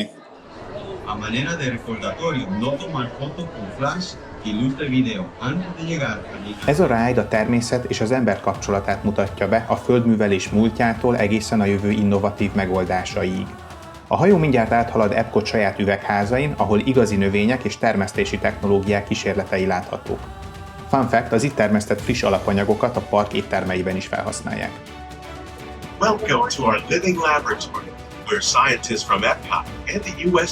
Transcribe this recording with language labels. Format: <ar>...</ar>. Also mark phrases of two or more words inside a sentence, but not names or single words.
<es>A manera de recordatorio, no tomar fotos con flash y luz de video antes de llegar.</es> <hu>Ez a ride a természet és az ember kapcsolatát mutatja be a földművelés múltjától egészen a jövő innovatív megoldásaiig. A hajó mindjárt áthalad Epcot saját üvegházain, ahol igazi növények és termesztési technológiák kísérletei láthatók.</hu> <en>Fun fact,</en> <hu>az itt termesztett friss alapanyagokat a park éttermeiben is felhasználják.</hu> <en>Welcome to our living laboratory, where scientists from Epcot and the U.S.</en>